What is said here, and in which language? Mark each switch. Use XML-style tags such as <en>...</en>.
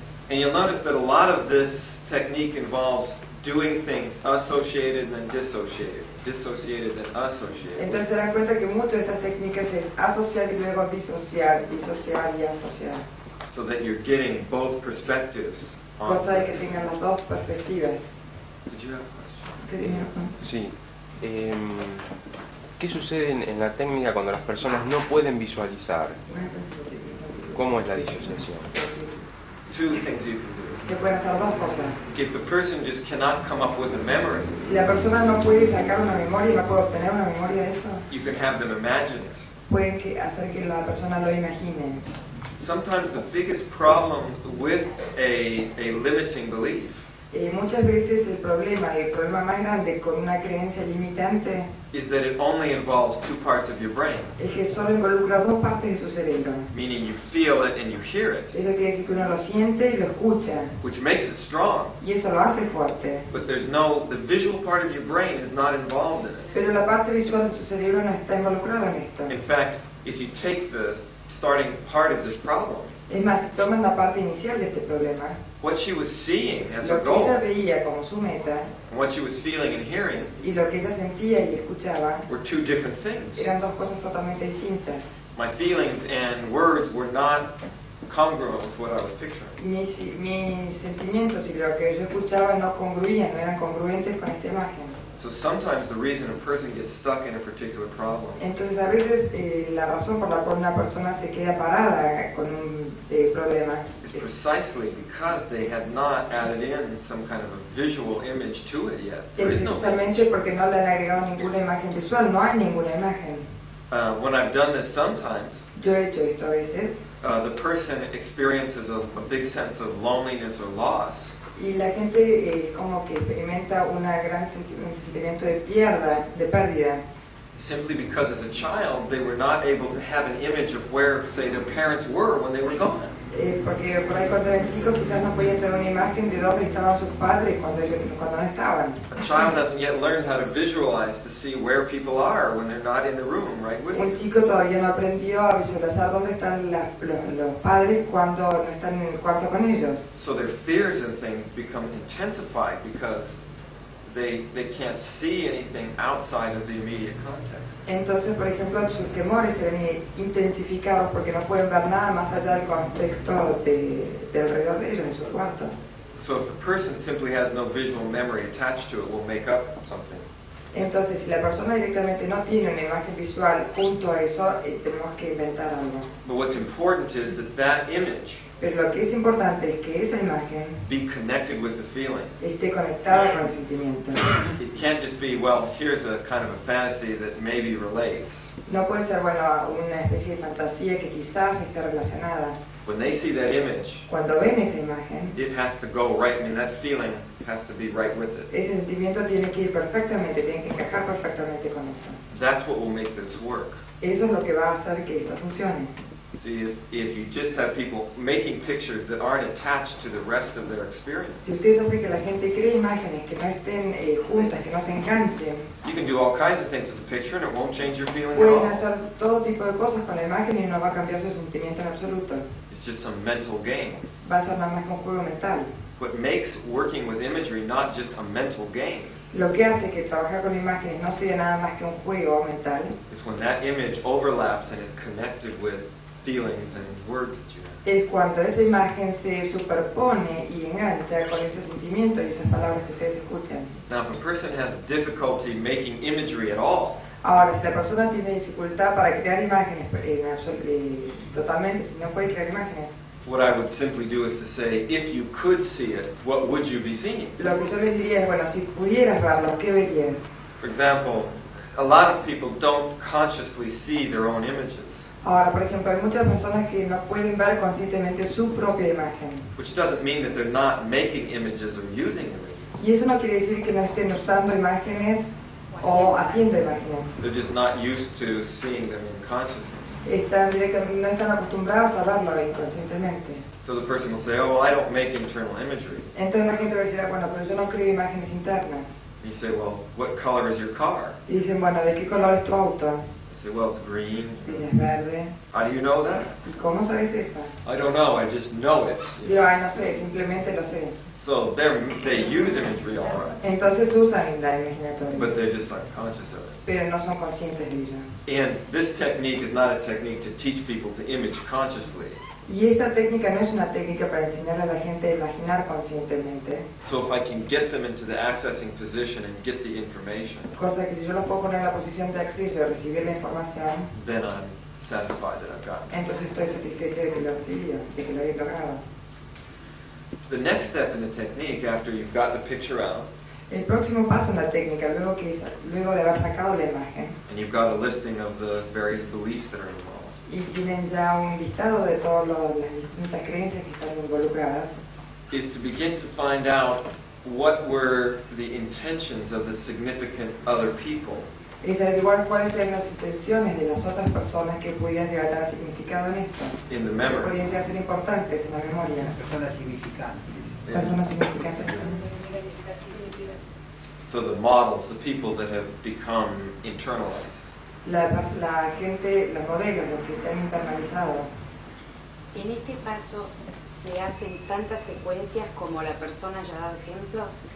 <en>And you'll notice that a lot of this technique involves doing things associated and then dissociated, dissociated and associated.</en> <es>Entonces se dan cuenta que muchas de estas técnicas es asociar y luego disociar, disociar y asociar.</es> <en>So that you're getting both perspectives on</en> <es>Cosa de que</es> <en>this.</en> <es>tengan las dos perspectivas.</es> <en>Did you have a question?</en> <es>¿Qué tenía? Sí. ¿Qué sucede en la técnica cuando las personas no pueden visualizar? ¿Cómo es la disociación?</es> <en>Two things you can do.</en> <es>Que pueden hacer dos cosas.</es> <en>If the person just cannot come up with a memory,</en> <es>Si la persona no puede sacar una memoria y no puede obtener una memoria de eso,</es> <en>you can have them imagine it.</en> <es>pueden hacer que la persona lo imagine.</es> <en>Sometimes the biggest problem with a limiting belief</en> <es>Muchas veces el problema más grande con una creencia limitante</es> <en>is that it only involves two parts of your brain,</en> <es>es que solo involucra dos partes de su cerebro.</es> <en>meaning you feel it and you hear it,</en> <es>Eso quiere decir que uno lo siente y lo escucha,</es> <en>which makes it strong.</en> <es>y eso lo hace fuerte.</es> <en>But the visual part of your brain is not involved in it.</en> <es>Pero la parte visual de su cerebro no está involucrada en esto.</es> <en>In fact, if you take the starting part of this problem,</en> <es>Es más, si toman la parte inicial de este problema,</es> <en>what she was seeing as her</en> <es>lo que ella</es> <en>goal</en> <es>veía como su meta</es> <en>and what she was feeling and hearing</en> <es>y lo que ella sentía y escuchaba</es> <en>were two different things.</en> <es>eran dos cosas totalmente distintas.</es> <en>My feelings and words were not congruent with what I was picturing.</en> <es>Mis sentimientos y lo que yo escuchaba no congruían, no eran congruentes con esta imagen.</es> <en>So sometimes the reason a person gets stuck in a particular problem</en> <es>Entonces a veces la razón por la cual una persona se queda parada con un problema</es> <en>is precisely because they have not added in some kind of a visual image to it yet. There</en> <es>es</es> <en>is no</en> <es>precisamente porque no le han agregado ninguna imagen visual, no hay ninguna imagen.</es> <en>when I've done this sometimes,</en> <es>Yo he hecho esto a veces</es> <en>the person experiences a big sense of loneliness or loss.</en> <es>y la gente como que experimenta un sentimiento de pérdida.</es> <en>Simply because as a child they were not able to have an image of where, say, their parents were when they were gone.</en> <es>Porque por ahí cuando eran chicos quizás no podían tener una imagen de dónde estaban sus padres cuando no estaban.</es> <en>A child hasn't yet learned how to visualize to see where people are when they're not in the room right with</en> <es>Un</es> <en>you.</en> <es>chico todavía no aprendió a visualizar dónde están los padres cuando no están en el cuarto con ellos.</es> <en>So their fears and things become intensified because they can't see anything outside of the immediate context.</en> <es>Entonces, por ejemplo, sus temores se ven intensificados porque no pueden ver nada más allá del contexto de alrededor de ellos, en su cuarto.</es> <en>So if the person simply has no visual memory attached to it, will make up something.</en> <es>Entonces, si la persona directamente no tiene una imagen visual junto a eso, tenemos que inventar algo.</es> <en>But what's important is that image</en> <es>Pero lo que es importante es que esa imagen</es> <en>be connected with the feeling.</en> <es>esté conectada con el sentimiento.</es> <en>It can't just be, well, here's a kind of a fantasy that maybe relates.</en> <es>No puede ser, bueno, una especie de fantasía que quizás esté relacionada.</es> <en>When they see that image,</en> <es>Cuando ven esa imagen,</es> <en>it has to go right, I mean, that feeling has to be right with it.</en> <es>ese sentimiento tiene que ir perfectamente, tiene que encajar perfectamente con eso.</es> <en>That's what will make this work.</en> <es>Eso es lo que va a hacer que esto funcione.</es> <en>See, if you just have people making pictures that aren't attached to the rest of their experience,</en> <es>Si ustedes hacen que la gente cree imágenes que no estén juntas, que no se enganchen,</es> <en>you can do all kinds of things with the picture and it won't change your feeling at</en> <es>pueden</es> <en>all.</en> <es>hacer todo tipo de cosas con la imagen y no va a cambiar su sentimiento en absoluto.</es> <en>It's just some mental game.</en> <es>Va a ser nada más que un juego mental.</es> <en>What makes working with imagery not just a mental game</en> <es>Lo que hace que trabajar con imágenes no sea nada más que un juego mental</es> <en>is when that image overlaps and is connected with feelings and words that you have.</en> <es>es cuando esa imagen se superpone y engancha con esos sentimientos y esas palabras que ustedes escuchan.</es> <en>Now, if a person has difficulty making imagery at all,</en> <es>Ahora, si la persona tiene dificultad para crear imágenes totalmente, si no puede crear imágenes,</es> <en>what I would simply do is to say, if you could see it, what would you be seeing?</en> <es>lo que yo les diría es, bueno, si pudieras verlo, ¿qué verías?</es> <en>For example, a lot of people don't consciously see their own images,</en> <es>Ahora, por ejemplo, hay muchas personas que no pueden ver conscientemente su propia imagen.</es> <en>which doesn't mean that they're not making images or using images.</en> <es>Y eso no quiere decir que no estén usando imágenes o haciendo imágenes.</es> <en>They're just not used to seeing them in consciousness.</en> <es>No están acostumbrados a verlo inconscientemente.</es> <en>So the person will say, oh, well, I don't make internal imagery.</en> <es>Entonces la gente va a decir, bueno, pero yo no creo imágenes internas.</es> <en>You say, well, what color is your car?</en> <es>Y dicen, bueno, ¿de qué color es tu auto?</es> <en>I say, well, it's green.</en> <es>Y es verde.</es> <en>How do you know that?</en> <es>¿Y cómo sabes eso?</es> <en>I don't know, I just know it.</en> <es>Digo, ay, no sé, simplemente lo sé.</es> <en>So they use imagery all right,</en> <es>Entonces usan la imaginatoria,</es> <en>but they're just unconscious of it.</en> <es>pero no son conscientes de ello.</es> <en>And this technique is not a technique to teach people to image consciously.</en> <es>Y esta técnica no es una técnica para enseñarle a la gente a imaginar conscientemente,</es> <en>So if I can get them into the accessing position and get the information,</en> <es>cosa que si yo los puedo poner en la posición de acceso y recibir la información,</es> <en>then I'm satisfied that I've gotten it.</en> <es>entonces estoy satisfecho de que lo recibí, de que lo he logrado.</es> <en>The next step in the technique, after you've got the picture out,</en> <es>El próximo paso en la técnica, luego de haber sacado la imagen,</es> <en>and you've got a listing of the various beliefs that are involved,</en> <es>y tienen ya un listado de todas las distintas creencias que están involucradas,</es> <en>is to begin to find out what were the intentions of the significant other people</en> <es>es averiguar cuáles eran las intenciones de las otras personas que pudieran llegar a dar significado en esto,</es> <en>in the</en> <es>que</es> <en>memory.</en> <es>podían llegar a ser importantes en la memoria. Personas significantes. Personas significantes.</es> <en>So the models, the people that have become internalized.</en> <es>La gente, los modelos, los que se han internalizado. En este paso se hacen tantas secuencias como la persona ya ha dado ejemplos.</es>